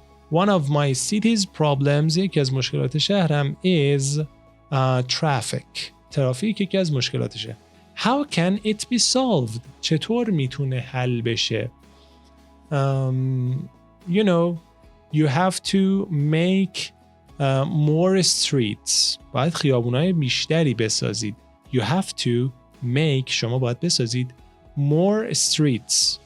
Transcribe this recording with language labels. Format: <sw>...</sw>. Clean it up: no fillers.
<en>One of my city's problems</en> <fa>یکی از مشکلات شهرم</fa> <en>is traffic.</en> <fa>ترافیک یکی از مشکلاتشه.</fa> <en>How can it be solved?</en> <fa>چطور میتونه حل بشه؟</fa> <en>You know, you have to make more streets.</en> <fa>باید خیابونای بیشتری بسازید.</fa> <en>You have to make</en> <fa>شما باید بسازید</fa> <en>more streets.</en>